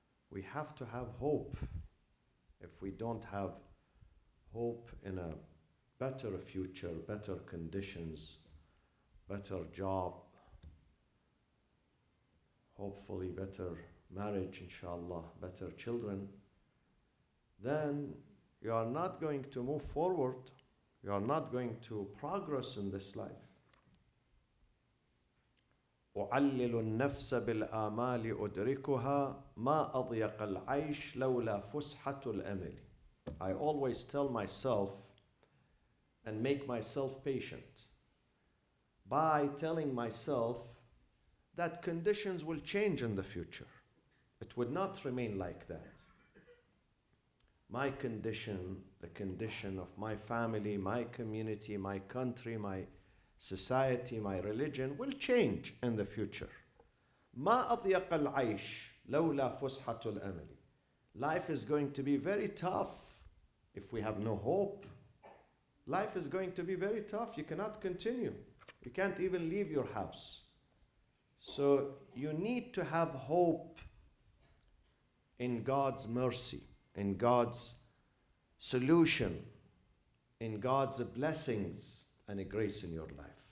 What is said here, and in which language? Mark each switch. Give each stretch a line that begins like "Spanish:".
English: We have to have hope. If we don't have hope in a better future, better conditions, better job, hopefully better marriage, inshallah, better children, then you are not going to move forward. You are not going to progress in this life.
Arabic: أعلل النفس بالآمال أدركها ما أضيق العيش لولا فسحة الأمل.
English: I always tell myself and make myself patient by telling myself that conditions will change in the future. It would not remain like that. My condition, the condition of my family, my community, my country, my society, my religion will change in the future.
Arabic: ما أضيق العيش لولا فسحة الأمل.
English: Life is going to be very tough if we have no hope. Life is going to be very tough. You cannot continue. You can't even leave your house. So you need to have hope in God's mercy, in God's solution, in God's blessings and a grace in your life.